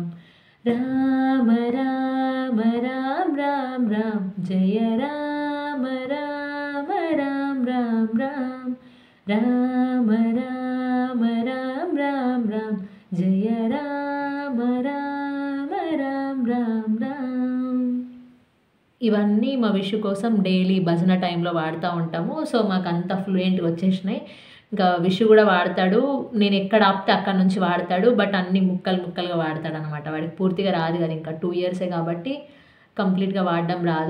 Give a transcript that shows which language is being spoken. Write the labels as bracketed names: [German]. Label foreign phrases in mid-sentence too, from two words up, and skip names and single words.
[Telugu] राम राम राम राम राम जय राम राम राम राम राम राम राम राम राम राम जय राम राम राम राम राम ఇవన్నీ మా విషు కోసం డైలీ భజన టైంలో వాడుతూ ఉంటాము. సో మాకు అంత ఫ్లూయెంట్గా వచ్చేసినాయి. ఇంకా విషు కూడా వాడతాడు, నేను ఎక్కడ ఆపితే అక్కడ నుంచి వాడతాడు. బట్ అన్ని ముక్కలుగా వాడతాడు అనమాట. వాడికి పూర్తిగా రాదు కదా, ఇంకా 2 ఇయర్సే కాబట్టి కంప్లీట్గా వాడడం రాదు.